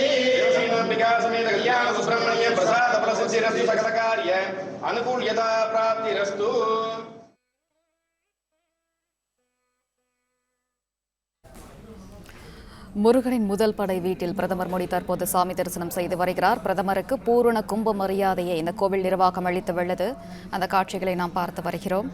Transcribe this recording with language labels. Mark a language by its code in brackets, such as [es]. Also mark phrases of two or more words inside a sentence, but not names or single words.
[sa] श्रीमद्विका समेत कल्याण सुब्रह्मण्य प्रसाद फलसिद्धिरस्तु सकल कार्य अनुकूल्यता प्राप्तिरस्तु। [ta] முருகனின் முதல் படை வீட்டில் பிரதமர் மோடி தற்போது சாமி தரிசனம் செய்து வருகிறார். பிரதமருக்கு பூரண கும்ப மரியாதையை இந்த கோவில் நிர்வாகம் அளித்துள்ளது. அந்த காட்சிகளை நாம் பார்த்து வருகிறோம்.